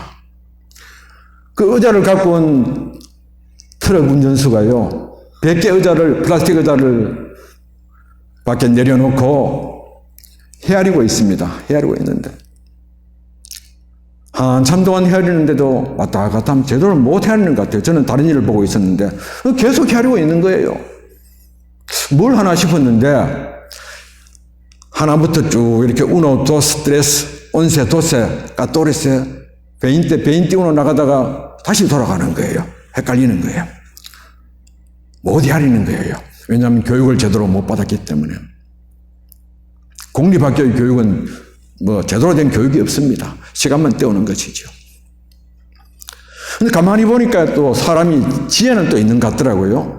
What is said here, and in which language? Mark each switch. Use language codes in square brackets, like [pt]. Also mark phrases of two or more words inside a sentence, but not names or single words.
[ko] 그 의자를 갖고 온 트럭 운전수가요, 100개 의자를, 플라스틱 의자를 밖에 내려놓고 헤아리고 있습니다. 헤아리고 있는데, 한참 동안 헤아리는데도 왔다 갔다 하면 제대로 못 헤아리는 것 같아요. 저는 다른 일을 보고 있었는데 계속 헤아리고 있는 거예요. 뭘 하나 싶었는데, 하나부터 쭉 이렇게 uno, dos, tres, once, doce, catorce, veinte, veintiuno 나가다가 다시 돌아가는 거예요. 헷갈리는 거예요. 못 헤아리는 거예요. 왜냐하면 교육을 제대로 못 받았기 때문에. 공립학교의 교육은 뭐 제대로 된 교육이 없습니다. 시간만 때우는 것이죠. 근데 가만히 보니까 또 사람이 지혜는 또 있는 것 같더라고요.